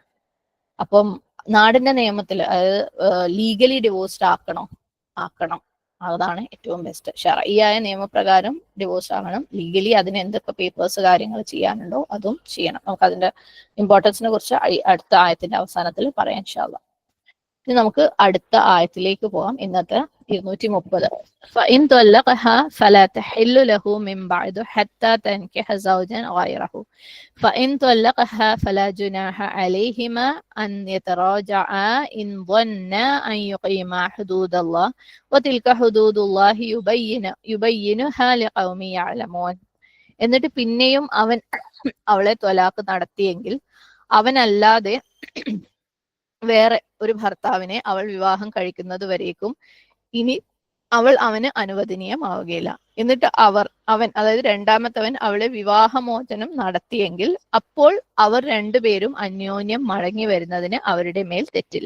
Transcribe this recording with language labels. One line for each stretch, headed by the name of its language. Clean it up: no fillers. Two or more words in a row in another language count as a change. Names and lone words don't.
Malayalam: അപ്പം നാടിന്റെ നിയമത്തിൽ, അതായത്
English: legally divorced
Malayalam: ആക്കണം, അതാണ് ഏറ്റവും ബെസ്റ്റ്. ശർഈയായ നിയമപ്രകാരം ഡിവോഴ്സ് ആകണം. ലീഗലി അതിന് എന്തൊക്കെ പേപ്പേഴ്സ് കാര്യങ്ങൾ ചെയ്യാനുണ്ടോ അതും ചെയ്യണം. നമുക്ക് അതിന്റെ ഇമ്പോർട്ടൻസിനെ കുറിച്ച് അടുത്ത ആയത്തിന്റെ അവസാനത്തിൽ പറയാം
Arabic: إن شاء الله.
Malayalam: ഇനി നമുക്ക് അടുത്ത ആയത്തിലേക്ക് പോകാം. ഇന്നത്തെ 230.
Arabic: فإن طلقها فلا تحل له من بعد حتى تنكح زوجا غيره فإن طلقها فلا جناح عليهما أن يتراجعا إن ظنا أن يقيما حدود الله وتلك حدود الله يبينها لقوم يعلمون.
Malayalam: എന്നിട്ട് പിന്നെയും അവൻ അവളെ ത്വലാഖ് നടത്തിയെങ്കിൽ അവനല്ലാതെ വേറെ ഒരു ഭർത്താവിനെ അവൾ വിവാഹം കഴിക്കുന്നത് വരേക്കും ഇനി അവൾ അവന് അനുവദനീയമാവുകയില്ല. എന്നിട്ട് അവൻ അതായത് 2ാമത്തവൻ അവളെ വിവാഹമോചനം നടത്തിയെങ്കിൽ അപ്പോൾ അവർ രണ്ടുപേരും അന്യോന്യം മടങ്ങി വരുന്നതിന് അവരുടെ മേൽ തെറ്റില്ല.